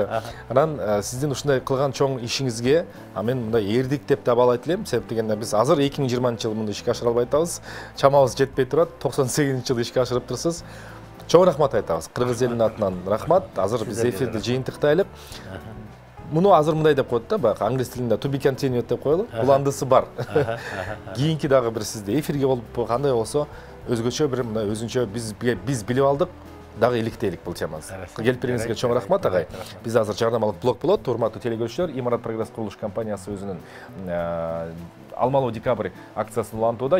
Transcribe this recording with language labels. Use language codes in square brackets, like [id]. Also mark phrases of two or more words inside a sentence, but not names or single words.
[ky] Анан сиздин ушундай кылган чоң ишиңизге мен мындай эрдик деп да баалайт элем. Себеп дегенде биз азыр 2020-жылы мындай ишке ашыра албай атабыз. Чамабыз жетпей турат. 98-жылы ишке ашырып турсуз. Чоң рахмат айтабыз. Кыргыз элинин атынан рахмат. Азыр биз эфирди жыйынтыктайлык. Муну азыр мындай деп коет да, баягы англис тилинде [en] to be continued [ky] деп коелу. Уландысы бар. Кийинки дагы бир сизде эфирге болуп кандай болсо, өзгөчө бир мындай өзүнчө биз билип алдык, дагы иликтейлик бул темабыз. Келип бериңизге чоң рахмат агай. Биз азыр жарнамалык блок болот. Урматтуу телекөрүүчүлөр, Имарат Прогресс курулуш компаниясы өзүнүн Алмалуу декабрь акциясын улантууда.